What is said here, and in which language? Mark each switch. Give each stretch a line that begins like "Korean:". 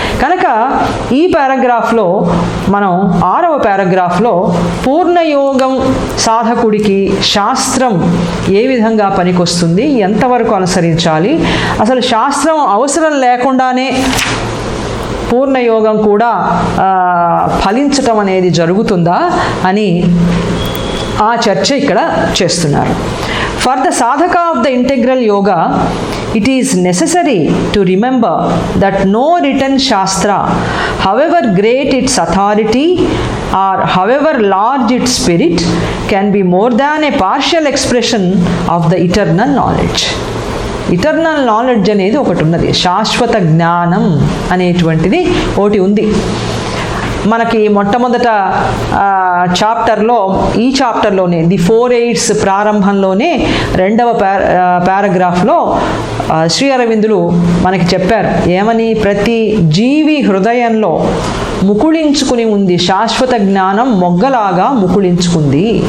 Telugu: కనుక ఈ పారాగ్రాఫ్లో మనం 6వ పారాగ్రాఫ్లో పూర్ణయోగం సాధకుడికి శాస్త్రం ఏ విధంగా పనికొస్తుంది, ఎంతవరకు అనుసరించాలి, అసలు శాస్త్రం అవసరం లేకుండానే పూర్ణయోగం కూడా ఫలించటం అనేది జరుగుతుందా అని ఆ చర్చ ఇక్కడ చేస్తున్నారు.
English: For the sadhaka of the integral yoga it is necessary to remember that no written Shastra, however great its authority or however large its spirit, can be more than a partial expression of the eternal knowledge.
Telugu: Eternal knowledge అనేది ఒకటి ఉన్నది, శాశ్వత జ్ఞానం అనేటువంటిది ఒకటి ఉంది. మనకి మొట్టమొదట చాప్టర్లో, ఈ చాప్టర్లోనే ది 4 Aids ప్రారంభంలోనే 2వ పారాగ్రాఫ్లో శ్రీ అరవిందులు మనకి చెప్పారు ఏమని, ప్రతి జీవి హృదయంలో ముకుళించుకుని ఉంది శాశ్వత జ్ఞానం మొగ్గలాగా ముకుళించుకుంది.